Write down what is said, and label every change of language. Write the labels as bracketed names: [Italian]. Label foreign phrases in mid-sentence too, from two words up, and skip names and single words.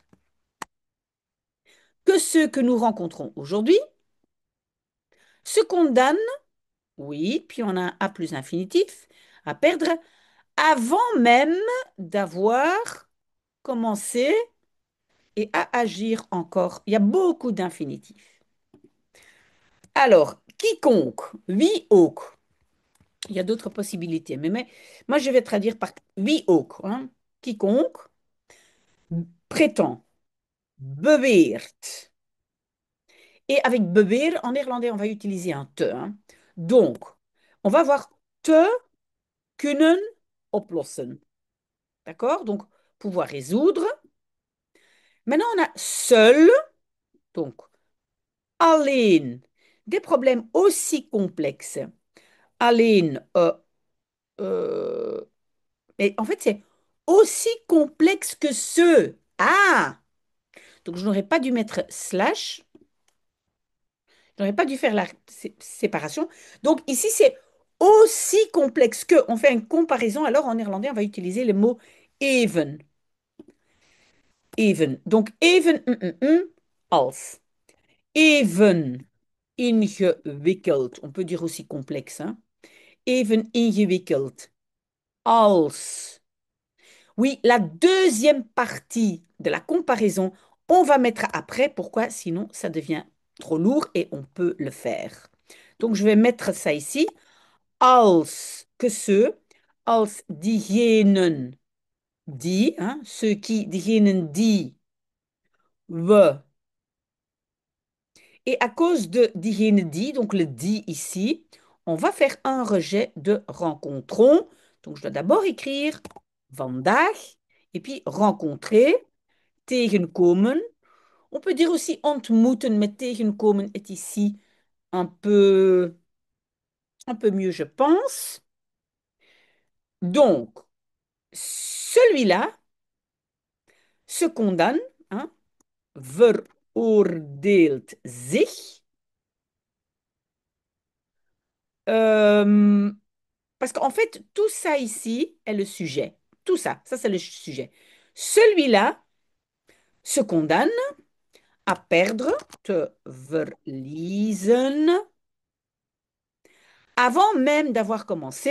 [French] que ceux que nous rencontrons aujourd'hui, se condamne, oui, puis on a un A plus infinitif, à perdre avant même d'avoir commencé et à agir encore. Il y a beaucoup d'infinitifs. Alors, quiconque, [Dutch] wie ook. [French] Il y a d'autres possibilités, mais moi je vais traduire par [Dutch] wie ook. [French] Hein. Quiconque prétend, beweert. Et avec beweer, en néerlandais, on va utiliser un te. Hein. Donc, On va voir [Dutch] te kunnen oplossen. [French] D'accord? Donc, pouvoir résoudre. Maintenant, on a seul, donc alleen. Des problèmes aussi complexes. Alleen, mais en fait, c'est aussi complexe que ceux. Ah! Donc, je n'aurais pas dû mettre slash. Je n'aurais pas dû faire la séparation. Donc, ici, c'est aussi complexe que. On fait une comparaison. Alors, en néerlandais, on va utiliser le mot even. [Dutch] Even. Donc, even, als. Even ingewikkeld. [French] On peut dire aussi complexe, hein. [Dutch] Even ingewikkeld. Als. [French] Oui, la deuxième partie de la comparaison, on va mettre après. Pourquoi? Sinon, ça devient trop lourd et on peut le faire. Donc, je vais mettre ça ici. Als que ceux, [Dutch] als diegenen die, [French] hein, ceux qui, [Dutch] diegenen die, we. [French] Et à cause de [Dutch] diegenen die, [French] donc le die ici, on va faire un rejet de rencontrons. Donc, je dois d'abord écrire vandaag et puis rencontrer, tegenkomen. On peut dire aussi ontmoeten, mais tegenkomen est ici un un peu mieux, je pense. Donc, celui-là se condamne, hein, [Dutch] veroordeelt zich. [French] Euh, Parce qu'en fait, tout ça ici est le sujet. Tout ça, ça c'est le sujet. Celui-là se condamne à perdre, [Dutch] te verliezen, [French] avant même d'avoir commencé.